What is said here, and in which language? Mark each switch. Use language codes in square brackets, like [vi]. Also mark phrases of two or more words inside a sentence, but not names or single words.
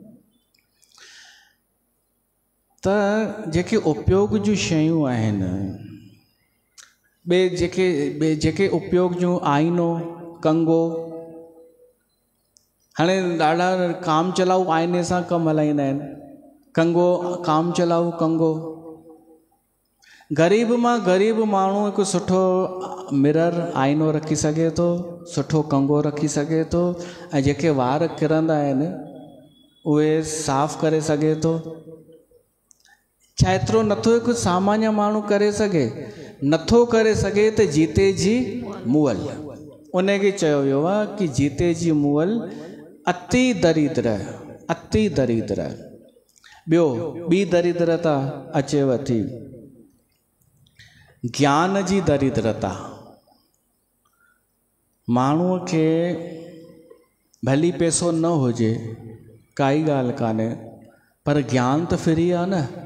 [sd] त जेके उपयोग जूं शयूं आहिनि, ॿिए जेके उपयोग जूं आईनो, कंगो, हाणे ॾाढा काम चलाऊ आईने सां कमु हलाईंदा आहिनि। कंगो, काम चलाऊ कंगो। ग़रीब मां ग़रीब माण्हू हिकु सुठो मिरर, आईनो रखी सघे थो, सुठो कंगो रखी सघे थो, ऐं जेके वार किरंदा आहिनि उहे साफ़ करे सघे थो। छा एतिरो नथो हिकु सामान्य माण्हू करे सघे? नथो करे सघे त जीते जी मुअल। उनखे चयो वियो आहे कि जीते जी मुअल अति दरिद्र, अति दरिद्र। ॿियो, ॿी दरिद्रता अचेव थी, ज्ञान जी दरिद्रता। माण्हूअ खे भली पैसो न हुजे, काई ॻाल्हि कान्हे, पर ज्ञान त फ्री आहे न।